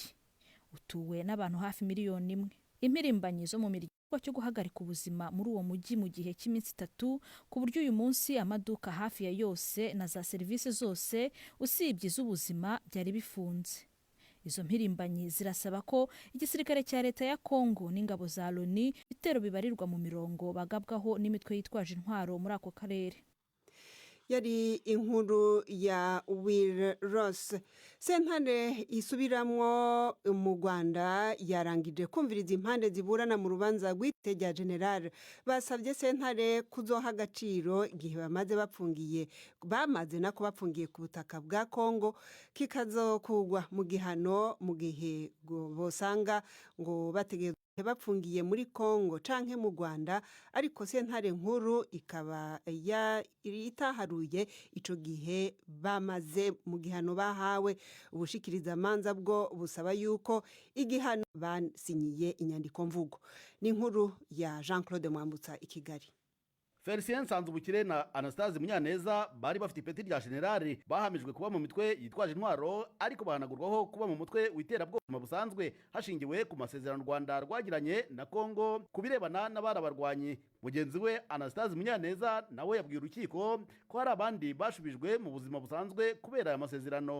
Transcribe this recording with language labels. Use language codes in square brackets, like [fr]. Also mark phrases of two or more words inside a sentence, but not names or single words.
[rw] Utuwe n'abantu hafi miliyoni 1. Impirimbanyi zo mu miryango cyo guhagarika ubuzima muri uwo mujyi mu gihe cy'iminsi 3 ku buryo uyu munsi amaduka hafi ya yose na za serivisi zose usibye z'ubuzima byari bifunze. Izo mpirimbanyi zirasaba ko igisirikare cya leta ya Kongo n'ingabo za Loni bitero bibarirwa mu mirongo bagabwaho n'imitwe yitwaje intwaro muri ako karere. Yari inkuru ya Will Ross. [rn] Sentare isubiramwo mu Rwanda yarangije kumviriza impande ziburana mu rubanza rw'itejya general. Basabye sentare kuzoha agaciro igihe bamaze nako bapfungiye ku butaka bwa Kongo kikazokugwa mu gihano mu gihe bosanga ngo bategeye bapfungiye muri Kongo canke mu Rwanda, ariko sentare nkuru ikaba itaharuye ico gihe bamaze mu gihano bahawe. Ubushikiriza manza bwo busaba yuko igihano basinyiye inyandiko mvugo. Ni inkuru ya Jean-Claude Mwambutsa i Kigali. [rw] Felicien Sanzubukire na Anastase Munyaneza bari bafite ipeti rya generali bahamijwe kuba mu mitwe yitwaje intwaro, ariko bahanagurwaho kuba mu mutwe w'iterabwoba busanzwe hashingiwe ku masezerano Rwanda rwagiranye na Kongo kubirebana n'abarabarwanyi. Mugenzi we Anastase Munyaneza nawe yabwiye urukiko ko hari abandi bashubijwe mu buzima busanzwe kubera aya masezerano.